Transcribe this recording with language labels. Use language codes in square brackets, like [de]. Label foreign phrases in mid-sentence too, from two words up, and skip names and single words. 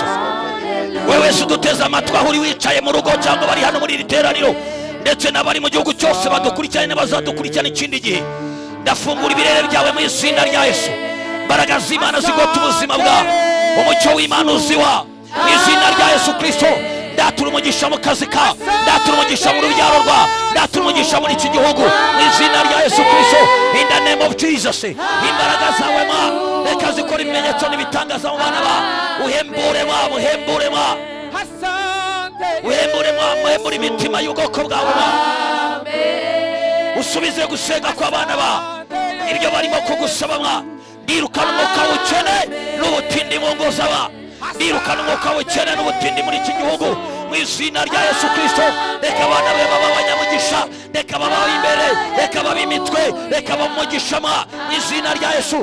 [rw] Wewe uduteze amatwi aho uri wicaye mu rugo cyangwa bari hano muri iri teraniro, ndetse n'abari mu gihugu cyose badukurikirane n'abazadukurikirana ikindi gihe, ndafungura ibirere byawe mu izina rya Yesu. Imbaraga z'Imana zigota ubuzima bwawe, umucyo w'Imana uziwa mu izina rya Yesu Kristo. Ndatura umugisha mu kazi kawe, ndatura umugisha mu rubyaro rwawe, ndatura umugisha muri iki gihugu mu izina rya Yesu Kristo. [en] In the name of Jesus, [rw] imbaraga zawe ma reka zikora ibimenyetso n'ibitangaza mu bana bawe. Uhembure ma, uhembure ma, uhembure ma, uhembure imitima y'ubwoko bwawe ma. Usubize gusenga kw'abana bawe ibyo barimo kugusaba mwa. Ndirukana umwuka w'ubukene n'ubutindi mu ngo z'abantu. Ndirukana umwuka w'ubukene n'ubutindi muri iki gihugu mu izina rya Yesu Kristo. Reka abana be baba abanyamugisha, reka baba imbere, reka baba imitwe, reka baba umugisha mu izina rya Yesu.